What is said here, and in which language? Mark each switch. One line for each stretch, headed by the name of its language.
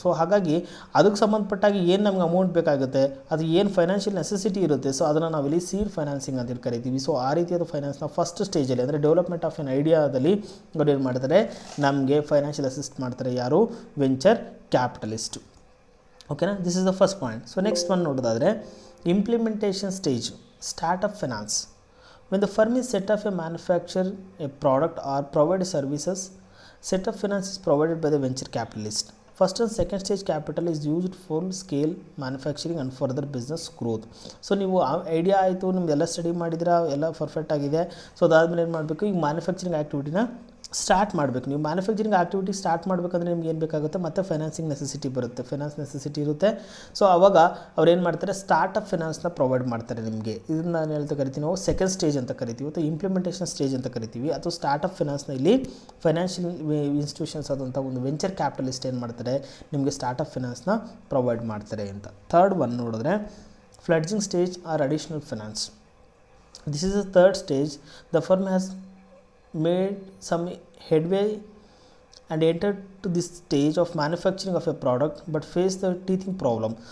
Kannada: So ಹಾಗಾಗಿ ಅದಕ್ಕೆ ಸಂಬಂಧಪಟ್ಟಾಗಿ ಏನು ನಮ್ಗೆ ಅಮೌಂಟ್ ಬೇಕಾಗುತ್ತೆ, ಅದು ಏನು ಫೈನಾನ್ಷಿಯಲ್ ನೆಸೆಸಿಟಿ ಇರುತ್ತೆ, ಸೊ ಅದನ್ನು ನಾವಿಲ್ಲಿ ಸೀಡ್ ಫೈನಾನ್ಸಿಂಗ್ ಅಂತ ಕರಿತೀವಿ. ಸೊ ಆ ರೀತಿಯಾದ ಫೈನಾನ್ಸ್ನ ಫಸ್ಟ್ ಸ್ಟೇಜಲ್ಲಿ, ಅಂದರೆ
English: development of an
Kannada: ಐಡಿಯಾದಲ್ಲಿ ಅವ್ರು ಏನು ಮಾಡ್ತಾರೆ, ನಮಗೆ ಫೈನಾನ್ಷಿಯಲ್ ಅಸಿಸ್ಟ್ ಮಾಡ್ತಾರೆ. ಯಾರು?
English: Venture capitalist. ಓಕೆನಾ, this is the first point. So next one ನೋಡೋದಾದರೆ implementation stage, start up finance. When the firm is set up a manufacture a product or provide services, setup finance is provided by the venture capitalist. First and second stage capital is used for scale manufacturing and further business growth.
Kannada: So ನೀವು idea ಆಯಿತು, ನಿಮ್ದೆಲ್ಲ study ಮಾಡಿದ್ರೆ ಎಲ್ಲ perfect ಆಗಿದೆ. So ಅದಾದಮೇಲೆ ಏನು ಮಾಡಬೇಕು, ಈಗ ಮ್ಯಾನುಫ್ಯಾಕ್ಚರಿಂಗ್ ಆ್ಯಕ್ಟಿವಿಟಿನ ಸ್ಟಾರ್ಟ್ ಮಾಡಬೇಕು. ನೀವು ಮ್ಯಾನುಫ್ಯಾಕ್ಚರಿಂಗ್ ಆ್ಯಕ್ಟಿವಿಟಿ ಸ್ಟಾರ್ಟ್ ಮಾಡಬೇಕಂದ್ರೆ ನಿಮ್ಗೆ ಏನು ಬೇಕಾಗುತ್ತೆ, ಮತ್ತು ಫೈನಾನ್ಸಿಂಗ್ ನೆಸೆಸಿಟಿ ಬರುತ್ತೆ, ಫೈನಾನ್ಸ್ ನೆಸೆಸಿಟಿ ಇರುತ್ತೆ. ಸೊ ಅವಾಗ ಅವ್ರು ಏನು ಮಾಡ್ತಾರೆ, ಸ್ಟಾರ್ಟಪ್ ಫೈನಾನ್ಸ್ನ ಪ್ರೊವೈಡ್ ಮಾಡ್ತಾರೆ ನಿಮಗೆ. ಇದನ್ನು ನಾನು ಹೇಳ್ತಾ ಕರಿತೀವಿ ನಾವು ಸೆಕೆಂಡ್ ಸ್ಟೇಜ್ ಅಂತ ಕರಿತೀವಿ, ಅಥವಾ ಇಂಪ್ಲಿಮೆಂಟೇಷನ್ ಸ್ಟೇಜ್ ಅಂತ ಕರಿತೀವಿ. ಅಥವಾ ಸ್ಟಾರ್ಟಪ್ ಫೈನಾನ್ಸ್ನ ಇಲ್ಲಿ ಫೈನಾನ್ಷಿಯಲ್ ಇನ್ಸ್ಟಿಟ್ಯೂಷನ್ಸ್ ಆದಂಥ ಒಂದು ವೆಂಚರ್ ಕ್ಯಾಪಿಟಲಿಸ್ಟ್ ಏನು ಮಾಡ್ತಾರೆ, ನಿಮಗೆ ಸ್ಟಾರ್ಟಪ್ ಫೈನಾನ್ಸ್ನ ಪ್ರೊವೈಡ್ ಮಾಡ್ತಾರೆ ಅಂತ.
English: Third one ನೋಡಿದ್ರೆ fledgling stage or additional finance. This is the third stage. The firm has made some headway and entered to this stage of manufacturing of a product but faced the teething problem.